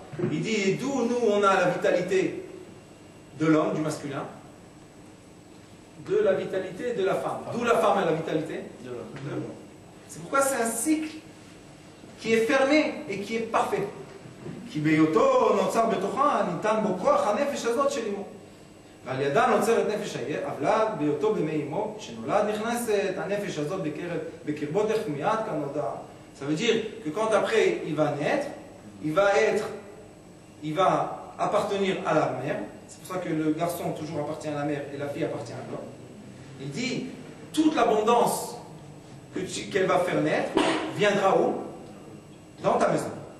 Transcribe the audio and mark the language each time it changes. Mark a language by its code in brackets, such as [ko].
[fr] Il dit d'où nous on a la vitalité de l'homme, du masculin, de la vitalité de la femme. D'où la femme a la vitalité de l'homme. C'est pourquoi c'est un cycle qui est fermé et qui est parfait. [he] כי בהיותו נוצר בתוכה ניתן בו כוח הנפש הזאת של אמו. ועל ידה נוצרת נפש הוולד בהיותו במי אמו, כשנולד נכנסת הנפש הזאת בקרבו דרך מיד כנודע. [fr] Ça veut dire que quand après il va naître, il va appartenir à la mère. C'est pour ça que le garçon toujours appartient à la mère et la fille appartient à l'homme. Il dit toute l'abondance qu'elle va faire naître viendra où? Dans ta maison.